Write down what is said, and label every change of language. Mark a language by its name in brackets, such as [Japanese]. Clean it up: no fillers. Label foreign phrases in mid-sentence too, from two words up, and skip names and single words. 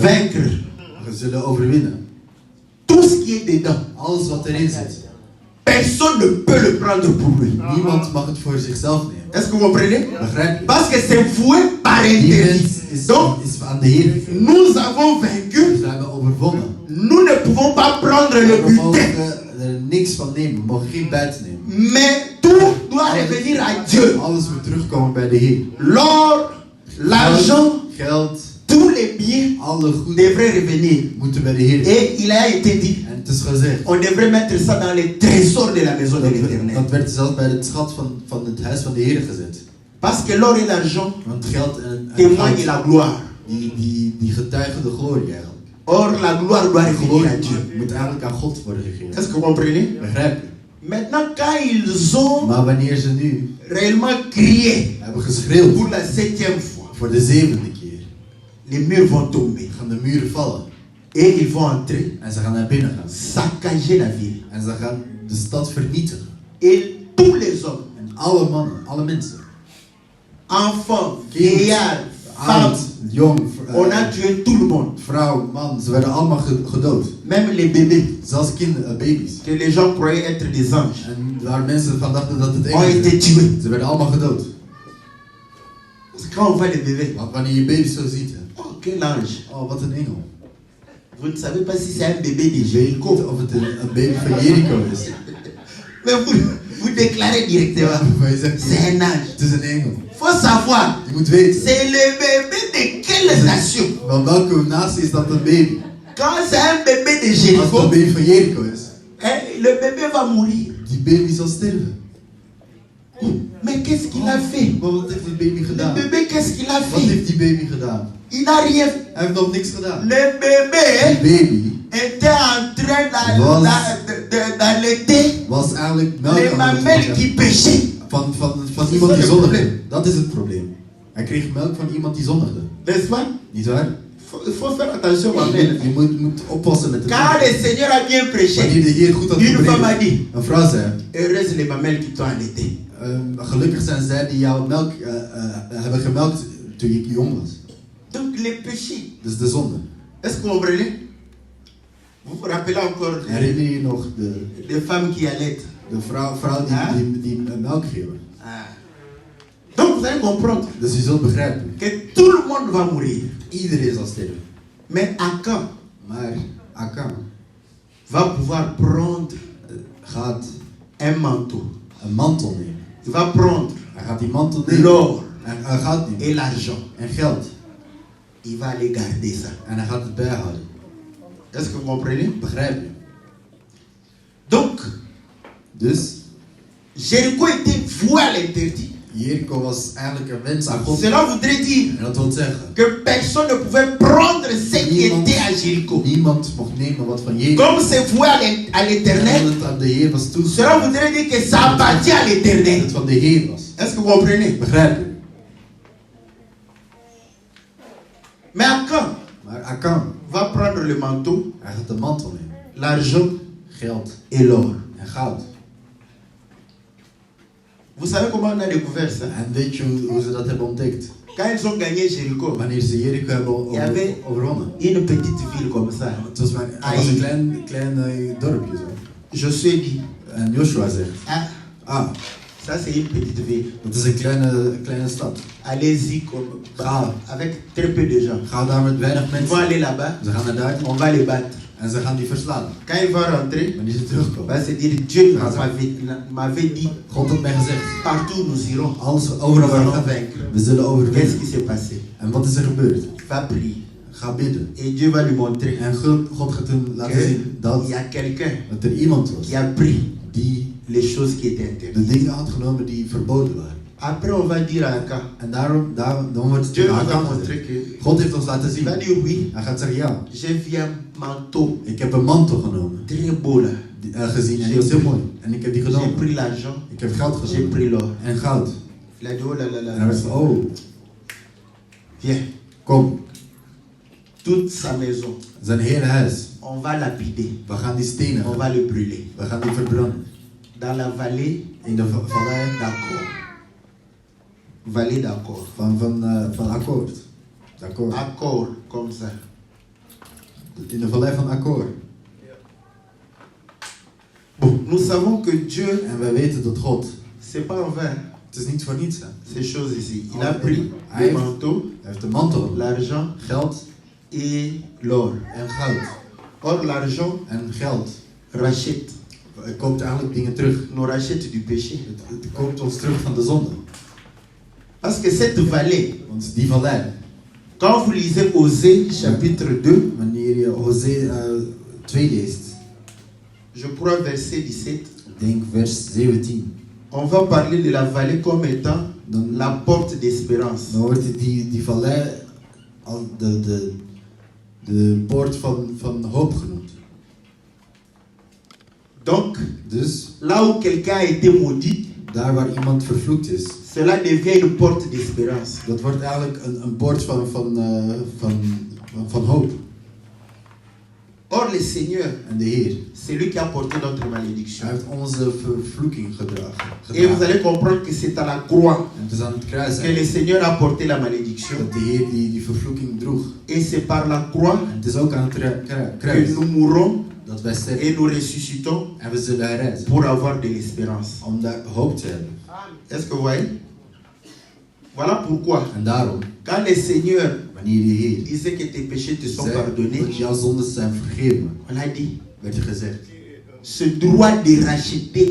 [French] vaincre [Dutch] zullen overwinnen, [French] tout ce qui est dedans, [Dutch] alles wat erin zit, [French] personne ne peut le prendre pour lui. [Dutch] niemand mag het voor zichzelf nemen. [French] Est-ce que vous comprenez? [Dutch] Begrijp je? [French] Parce que c'est voué par [Dutch] Die [French] interdit. [Dutch] wens [French] Donc, [Dutch] is aan de Heer. [French] nous avons vaincu. [Dutch] Dus we hebben overwonnen. [French] Nous ne pouvons pas prendre le [Dutch] We [French] butin. [Dutch] mogen er niks van nemen. We mogen geen buit nemen. [French] Mais tout doit revenir à Dieu. [Dutch] Alles moet terugkomen bij de Heer. [French] L'or, l'argent, [Dutch] Geld, [French] tous les biens [Dutch] alle goeden [French] devraient revenir. [Dutch] moeten bij de Heer. [French] Et il a été dit, [Dutch] En het is gezegd. [French] on devrait mettre ça dans les trésors de la maison de l'Éternel. [Dutch] Dat werd zelfs bij het schat van het huis van de Heer gezet. [French] Parce que l'or et l'argent [Dutch] Want geld en [French] témoignent [Dutch] goud, [French] la gloire. [Dutch] die getuigen de glorie eigenlijk. [French] Or, la gloire doit [Dutch] De [French] revenir [Dutch] glorie [French] à Dieu. [Dutch] moet eigenlijk aan God worden gegeven. [French] Est-ce que vous comprenez? [Dutch] Begrijp je? [French] Maintenant, quand ils ont [Dutch] Maar wanneer ze nu [French] réellement crié [Dutch] hebben geschreeuwd [French] pour la 7e fois, [Dutch] voor de 7e keer, [French] les murs vont tomber. [Dutch] gaan de muren vallen. [French] Et ils vont entrer, [Dutch] En ze gaan naar binnen gaan. [French] saccager la ville. [Dutch] En ze gaan de stad vernietigen. [French] Et tous les hommes, [Dutch] En alle mannen, alle mensen, [French] enfants, vieillards, femmes, [Dutch] oud, jong, [French] on a tué tout le monde. [Dutch] vrouw, man, ze werden allemaal gedood. [French] Même les bébés, [Dutch] Zelfs kinderen, baby's. [French] que les gens croyaient être des anges, [Dutch] En waar mensen van dachten dat het [French] ont [Dutch] engelen [French] été [Dutch] zijn. [French] tués. [Dutch] Ze werden allemaal gedood. [French] Parce que quand on voit les bébés, [Dutch] Want wanneer je baby's zo ziet, hè, [French] oh, quel ange. [Dutch] oh wat een engel. [French] Vous ne savez pas si c'est un bébé de [Dutch] Je weet niet [French] Jéricho. [Dutch] of het een baby van Jericho is. [French] Mais vous déclarez directement, [Dutch] Maar je zegt, [French] c'est un ange. [Dutch] het is een engel. [French] Il faut savoir, [Dutch] Je moet weten, [French] c'est le bébé de quelle nation? [Dutch] van welke natie is dat een baby? [French] Quand c'est un bébé de [Dutch] Als het [French] Jéricho, [Dutch] een baby van Jericho is, [French] le bébé va mourir. [Dutch] die baby zal sterven. [French] Mais qu'est-ce qu'il a fait? [Dutch] Maar wat heeft die baby [French] Le [Dutch] gedaan? [French] bébé, qu'est-ce qu'il a [Dutch] Wat [French] fait? [Dutch] heeft die baby gedaan? [French] Il n'a rien fait. [Dutch] Hij heeft nog niks gedaan. [French] Le bébé [Dutch] Die baby [French] était en train [Dutch] Was- [French] d'allaiter [Dutch] was eigenlijk melk [French] les [Dutch] aan het [French] mamelles [Dutch] maken [French] qui péchaient. [Dutch] van iemand die zondigde. Dat is het probleem. Hij kreeg melk van iemand die zondigde. [French] N'est-ce pas? [Dutch] Niet waar? [French] Il faut faire attention, ma mère. [Dutch] Je moet oppassen met het. [French] Car le Seigneur a bien prêché. [Dutch] Wanneer de Heer goed had [French] Une femme a [Dutch] gepredikt. [French] dit, [Dutch] Een vrouw zei, [French] heureuse les mamelles qui t'ont allaité. [Dutch] gelukkig zijn zij die jouw melk hebben gemelkt toen je jong was. [French] Donc les péchés. [Dutch] Dus de zonde. [French] Est-ce que vous comprenez? Vous vous rappelez encore [Dutch] Herinner je nog de [French] des femmes qui allaitent? [Dutch] vrouw Ja? die melk geven? Ah. [French] Donc vous allez comprendre [Dutch] Dus je zult begrijpen. [French] que tout le monde va mourir. [Dutch] Iedereen zal sterven. [French] Mais Achan [Dutch] Maar Achan [French] va pouvoir prendre [Dutch] gaat [French] un manteau. [Dutch] een mantel nemen. [French] Il va prendre [Dutch] Hij gaat die mantel nemen. [French] l'or [Dutch] Hij gaat nemen. [French] et l'argent. [Dutch] En geld. [French] Il va aller garder ça. [Dutch] En hij gaat het bijhouden. [French] Est-ce que vous comprenez? [Dutch] Begrijp je? [French] Donc, [Dutch] Dus [French] Jéricho était voué à l'interdit. [Dutch] Jericho was eigenlijk een wens aan God. [French] Cela voudrait dire [Dutch] En dat wil zeggen, [French] que personne ne pouvait prendre ce qui était à Jéricho. [Dutch] niemand mocht nemen wat van Jericho. [French] Comme c'est voué à [Dutch] En [French] l'éternel, [Dutch] omdat het aan de Heer was [French] cela [Dutch] toegestaan. [French] voudrait dire que ça appartient à [Dutch] Dat [French] l'éternel. [Dutch] het van de Heer was. [French] Est-ce que vous comprenez? [Dutch] Begrijp je? [French] Mais Achan [Dutch] Maar Achan, [French] va prendre le manteau, [Dutch] hij gaat de mantel nemen. [French] l'argent [Dutch] Geld [French] et l'or. [Dutch] en goud. [French] Vous savez comment on a découvert ça? [Dutch] En weet je hoe ze dat hebben ontdekt? [French] Quand ils ont gagné Jéricho, [Dutch] Wanneer ze Jericho hebben [French] Il y avait- [Dutch] overwonnen. [French] une petite ville comme ça. [Dutch] Het was een klein dorpje zo. [French] Josué dit, [Dutch] En Joshua zegt, [French] ah, ça c'est une petite ville. [Dutch] dat is een kleine stad. [French] Allez-y avec très peu de gens. [Dutch] Ga daar met weinig [French] Ils vont [Dutch] mensen. [French] aller là-bas, [Dutch] Ze gaan naar daar [French] on va les battre. [Dutch] en ze gaan die verslaan. [French] Quand ils vont rentrer, [Dutch] Wanneer ze [French] on [Dutch] terugkomen. [French] va se dire, Dieu Ah, ça. m'avait dit, [Dutch] God had mij gezegd, [French] partout où nous irons, [Dutch] alles [French] nous [Dutch] overal waar we [French] allons [Dutch] gaan, [French] vaincre. [Dutch] we zullen [French] Qu'est-ce [Dutch] overwinnen. [French] qui s'est passé? [Dutch] En wat is er gebeurd? [French] Va prier. [Dutch] Ga bidden. [French] Et Dieu va lui montrer [Dutch] En God gaat hem laten zien dat [French] qu'il y a quelqu'un [Dutch] er iemand was [French] qui a pris [Dutch] die [French] les choses qui étaient [Dutch] de [French] interdites. [Dutch] dingen had genomen die verboden waren. [French] Après, on va dire à Achan, [Dutch] En dan wordt het [French] Dieu [Dutch] tegen [French] nous a [Dutch] Achan [French] montré [Dutch] gezegd. [French] que, [Dutch] God heeft ons laten [French] il [Dutch] zien. [French] va dire oui, [Dutch] Hij gaat zeggen ja, [French] j'ai vu un manteau [Dutch] ik heb een mantel genomen. [French] très beau là. [Dutch] Gezien en die was heel mooi. En ik heb die [French] J'ai [Dutch] genomen. [French] pris l'argent, [Dutch] Ik heb geld [French] j'ai [Dutch] genomen. [French] pris l'or. [Dutch] En goud. [French] Il a dit, oh là là [Dutch] En [French] là, [Dutch] hij was van, oh, [French] viens, [Dutch] kom, [French] toute sa maison, [Dutch] zijn hele huis. [French] on va lapider, [Dutch] We gaan die stenen, [French] on va le brûler. [Dutch] we gaan die verbranden. [French] dans la vallée [Dutch] in de vallei [French] d'Accor. Vallée d'Accor. [Dutch] van Akkoord. Akkoord. [French] Accord, comme ça. [Dutch] In de vallei van Akkoord. [French] Bon, nous savons que Dieu, [Dutch] En wij weten dat God, [French] c'est pas en vain, [Dutch] het is niet voor niets. Hè. [French] ces choses ici. Il a pris [Dutch] Hij [French] le manteau, [Dutch] heeft de mantel, [French] l'argent [Dutch] geld [French] et l'or. [Dutch] en goud. [French] Or, l'argent [Dutch] En geld [French] rachète, [Dutch] het koopt eigenlijk dingen terug. [French] nous rachète du péché. [Dutch] Het koopt ons terug van de zonde. [French] Parce que cette vallée, [Dutch] Want die vallei, [French] quand vous lisez Osée chapitre 2, [Dutch] wanneer je Hosea 2 leest, [French] je crois verset 17, [Dutch] ik denk vers 17, [French] on va parler de la vallée comme étant la porte d'espérance. [Dutch] dan wordt die vallei al de poort van hoop genoemd. [French] Donc, [Dutch] Dus [French] là où quelqu'un a été maudit, [Dutch] daar waar iemand vervloekt is, [French] cela devient une porte d'espérance. [Dutch] dat wordt eigenlijk een poort van hoop. [French] Or, le Seigneur, [Dutch] En de Heer, [French] c'est lui qui a porté notre malédiction. [Dutch] hij heeft onze vervloeking gedragen. [French] Et vous allez comprendre que c'est à la croix [Dutch] En het is aan het kruis [French] que le Seigneur a porté la malédiction. [Dutch] dat de Heer die vervloeking droeg. [French] Et c'est par la croix [Dutch] En het is ook aan het [French] que [Dutch] kruis [French] nous mourons [Dutch] dat wij sterven [French] et nous ressuscitons [Dutch] en we zullen herrijzen. [French] pour avoir de l'espérance. [Dutch] Om daar hoop te hebben. [French] Est-ce que vous voyez? Voilà pourquoi, [Dutch] En daarom, [French] quand le Seigneur [Dutch] wanneer de Heer [French] disait que tes péchés te sont [Dutch] zei [French] pardonnés, [Dutch] dat jouw zondes zijn vergeven, [French] on a dit, [Dutch] werd er gezegd [French] ce droit de racheter